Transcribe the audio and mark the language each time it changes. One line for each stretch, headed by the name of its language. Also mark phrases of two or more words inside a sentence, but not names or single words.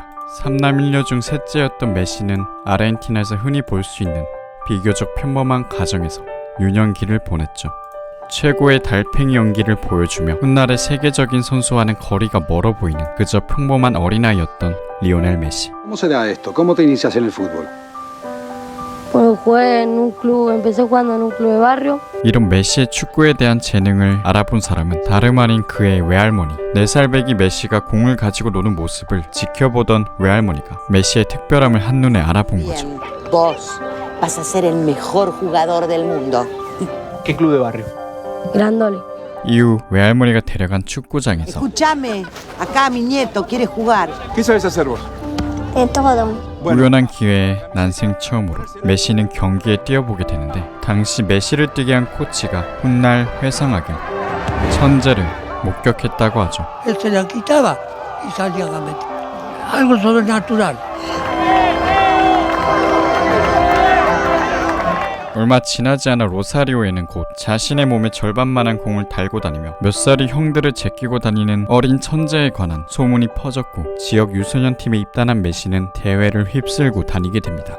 Korean: 3남 1녀 중 셋째였던 메시는 아르헨티나에서 흔히 볼 수 있는 비교적 평범한 가정에서 유년기를 보냈죠. 최고의 달팽이 연기를 보여주며 훗날의 세계적인 선수와는 거리가 멀어 보이는 그저 평범한 어린아이였던 리오넬 메시.
Spanish: ¿Cómo se da esto? ¿Cómo te inicias en el fútbol? Bueno, jugué en un club, empecé jugando en un club de barrio.
Korean: 이런 메시의 축구에 대한 재능을 알아본 사람은 다름 아닌 그의 외할머니. 4살배기 메시가 공을 가지고 노는 모습을 지켜보던 외할머니가 메시의 특별함을 한눈에 알아본 거죠.
Spanish: Bien, vos vas a ser el mejor jugador del mundo. ¿Qué club de barrio? Grandoli.
Korean: 이후 외할머니가 데려간 축구장에서
Spanish: Escúchame, acá mi nieto quiere jugar. ¿Qué sabes hacer vos? De todo.
Korean: 우연한 기회에 난생 처음으로 메시는 경기에 뛰어보게 되는데 당시 메시를 뛰게 한 코치가 훗날 회상하길 천재를 목격했다고 하죠.
Spanish: Él se la quitaba y salían a meter. Algo sobrenatural.
Korean: 얼마 지나지 않아 로사리오에는 곧 자신의 몸의 절반만한 공을 달고 다니며 몇 살이 형들을 제끼고 다니는 어린 천재에 관한 소문이 퍼졌고 지역 유소년 팀에 입단한 메시는 대회를 휩쓸고 다니게 됩니다.